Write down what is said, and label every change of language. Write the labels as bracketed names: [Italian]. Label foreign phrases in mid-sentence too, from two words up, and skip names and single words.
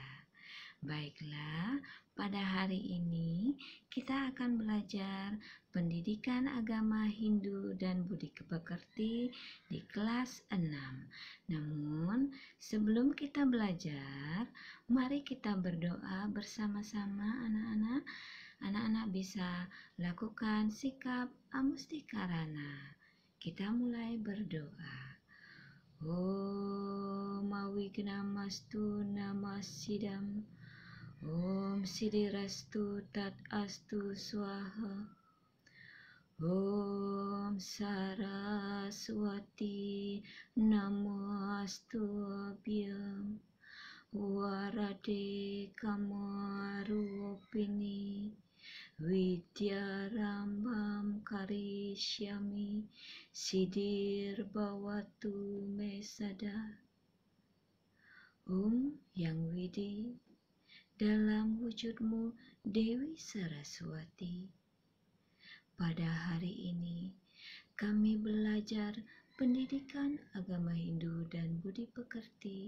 [Indonesian] Baiklah, pada hari ini kita akan belajar pendidikan agama Hindu dan Budi Pekerti di kelas 6. Namun, sebelum kita belajar, mari kita berdoa bersama-sama anak-anak. Anak-anak bisa lakukan sikap amustikarana. Kita mulai berdoa. [Sanskrit] Om Awignamastu Namasidam. Om Siddhirastu Tat Astu Swaha. Om Saraswati Namastu Abhyam. Warade Kamarupini Vidyarambam Karishyami Siddhir Bhavatu Mesada. [Indonesian] Yang Widi, dalam wujudmu Dewi Saraswati. Pada hari ini kami belajar pendidikan agama Hindu dan Budi Pekerti.